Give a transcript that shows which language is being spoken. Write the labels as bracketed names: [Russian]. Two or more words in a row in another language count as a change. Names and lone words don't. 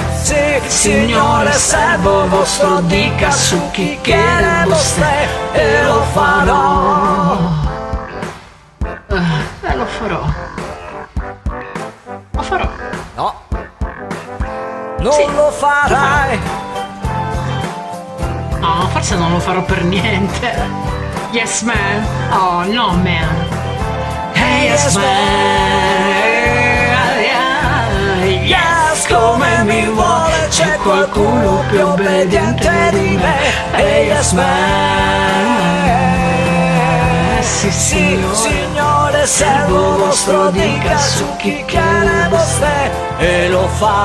[Italian] Sì, signore, servo vostro, dica su chi chiede vostè, e lo farò. Lo farò. Lo farò. No, non Sì, lo farai. No, forse non lo farò per niente. [English] Yes, man. Oh, no, man. Yes, man. Yes, [Italian] come mi vuole, c'è qualcuno più obbediente di me. [English] Yes, man. [Italian] Sì, Sì, signore, servo vostro, dica su chi chiede vostè, e lo farò.